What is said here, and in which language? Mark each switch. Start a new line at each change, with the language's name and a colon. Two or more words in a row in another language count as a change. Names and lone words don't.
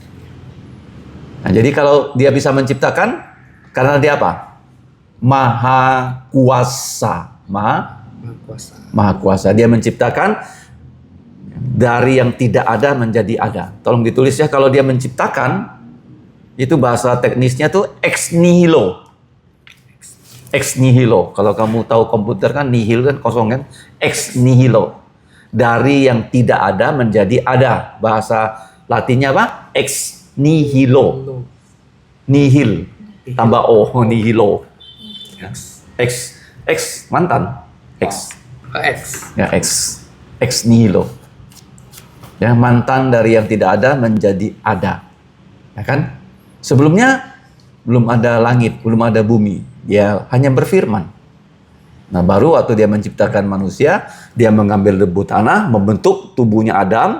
Indonesian: Nah, jadi kalau dia bisa menciptakan, karena dia apa? Maha kuasa. Maha kuasa. Dia menciptakan dari yang tidak ada menjadi ada. Tolong ditulis ya, kalau dia menciptakan, itu bahasa teknisnya tuh
Latin: ex nihilo. Ex nihilo.
Indonesian: Kalau kamu tahu komputer kan nihil kan kosong kan?
Latin: Ex nihilo.
Indonesian: Dari yang tidak ada menjadi ada. Bahasa Latinnya apa?
Latin: Ex nihilo.
Indonesian: Nihil. Tambah O, nihilo. Ex mantan. Ex.
Latin: Ya, ex nihilo.
Indonesian: Ya, mantan dari yang tidak ada menjadi ada. Ya kan? Sebelumnya belum ada langit, belum ada bumi. Dia hanya berfirman. Nah, baru waktu dia menciptakan manusia, dia mengambil debu tanah, membentuk tubuhnya Adam.